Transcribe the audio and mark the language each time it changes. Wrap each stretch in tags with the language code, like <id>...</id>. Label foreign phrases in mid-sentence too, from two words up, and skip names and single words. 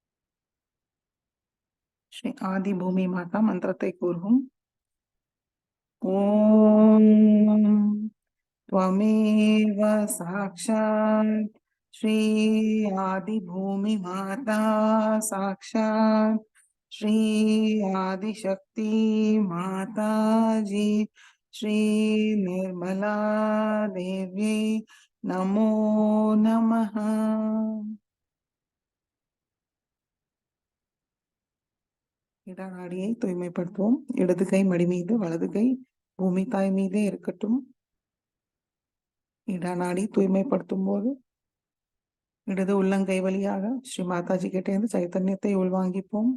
<ta>ஸ்ரீ ஆதி பூமி மாதா மந்திரத்தை கூறுவோம்.</ta> <sa>ॐ त्वमेव साक्षात् श्री आदिभूमिमाता साक्षात् श्री आदिशक्ति माताजी श्री निर्मला देवी नमो नमः.</sa> <ta>இடநாடியை தூய்மைப்படுத்துவோம். இடது கை மடி மீது, வலது கை பூமி தாய் மீதே இருக்கட்டும். இடநாடி தூய்மைப்படுத்தும் போது இடது உள்ளங்கை வழியாக ஸ்ரீ மாதாஜி கிட்டே இருந்து சைத்தன்யத்தை உள்வாங்கிப்போம்.</ta>